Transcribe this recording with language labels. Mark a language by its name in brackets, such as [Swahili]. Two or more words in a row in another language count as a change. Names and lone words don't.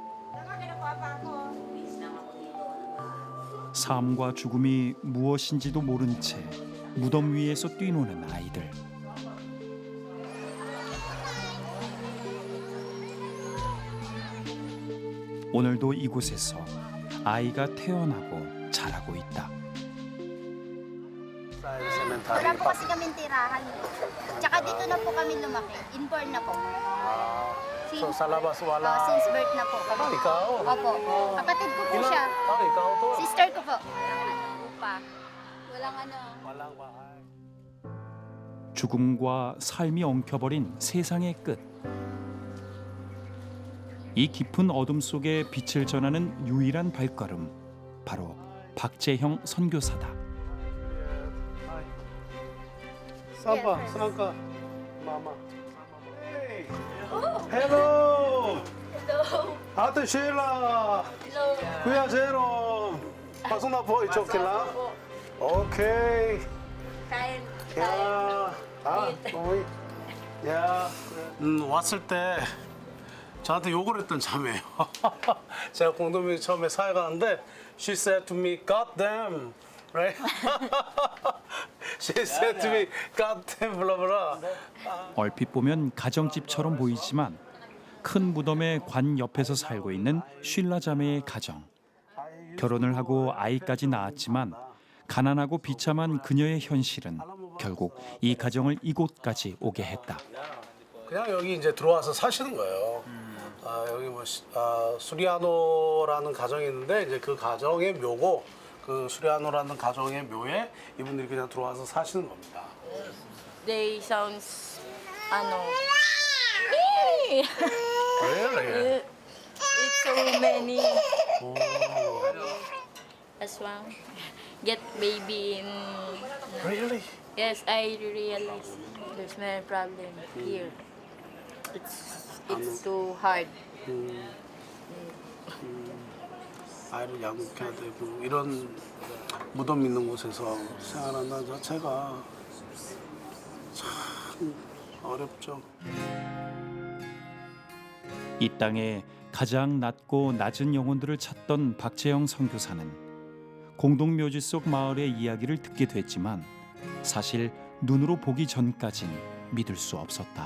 [Korean] 삶과 죽음이 무엇인지도 모른 채 무덤 위에서 뛰노는 아이들. 오늘도 이곳에서 아이가 태어나고 자라고 있다. [Filipino] Wala po kasi kaming tirahan. Tsaka dito na po kami lumaki. Inborn na po. So sa labas wala? Since birth na po kami. ikaw? Opo. Kapatid ko po siya. ikaw to? Sister ko po. Pa. Walang ano. Walang bahay. [Korean] 죽음과 삶이 엉켜버린 세상의 끝. 이 깊은 어둠 속에 빛을 전하는 유일한 발걸음, 바로 박재형 선교사다. [Filipino] Sapa? Saan ka? [English] Mama. Hey! Hello! Hello. [Filipino] Ate Sheila! [English] Hello. [Filipino] Kuya Jerome! Pasok na po, [English] it's okay [Filipino] lang? [English] Okay. [Filipino] Kain. [English] Yeah. 오이. Yeah. [Korean] 왔을 때 저한테 욕을 했던 자매예요. 제가 공동묘지 처음에 사회 가는데 [English] she said to me, God damn, right? she said to me, God damn, blah blah. [Korean] 얼핏 보면 가정집처럼 보이지만 큰 무덤의 관 옆에서 살고 있는 쉴라 자매의 가정. 결혼을 하고 아이까지 낳았지만 가난하고 비참한 그녀의 현실은 결국 이 가정을 이곳까지 오게 했다. 그냥 여기 이제 들어와서 사시는 거예요. 여기 수리아노라는 가정이 있는데 이제 그 가정의 묘고 그 수리아노라는 가정의 묘에 이분들이 그냥 들어와서 사시는 겁니다. [English] They sounds ano. Really? It's so many. As well. Get baby in. Really? Yes, I realize there's many problem here. It's too hard. [Korean] 아이를 양육해야 되고 이런 무덤 있는 곳에서 생활한다는 자체가 참 어렵죠. 이 땅에 가장 낮고 낮은 영혼들을 찾던 박재형 선교사는 공동묘지 속 마을의 이야기를 듣게 됐지만 사실 눈으로 보기 전까진 믿을 수 없었다.